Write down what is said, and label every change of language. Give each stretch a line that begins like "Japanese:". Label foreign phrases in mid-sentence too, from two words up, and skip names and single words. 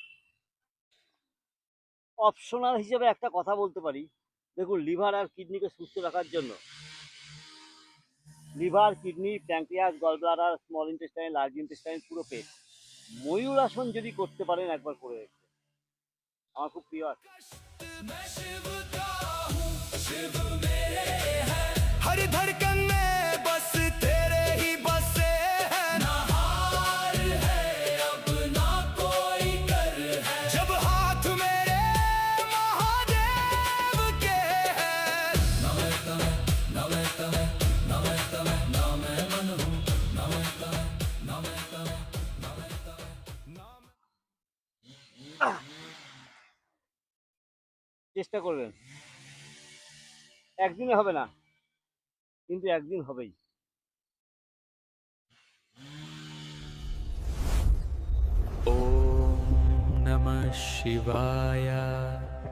Bangla: অপশনাল হিসেবে একটা কথা বলতে পারি, দেখুন লিভার আর কিডনিকে সুস্থ রাখার জন্য
English: liver, kidney, pancreas, gall bladder, small intestine, large intestine,
Bangla: পুরো পেট ময়ূর আসন যদি করতে পারেন একবার করে দেখবেন, আমার খুব প্রিয় আছে।
Hindi: हर धड़कन में बस तेरे ही बसे हैं, ना हार है अब ना कोई कर है, जब हाथ मेरे महादेव के हैं। नमे तमे नमे तमे नमे तमे नमे मन हूँ, नमे तमे नमे तमे नमे तमे नमे।
Bangla: চেষ্টা করবেন, একদিনে হবে না, কিন্তু একদিন হবেই।
Sanskrit: ॐ नमः शिवाय।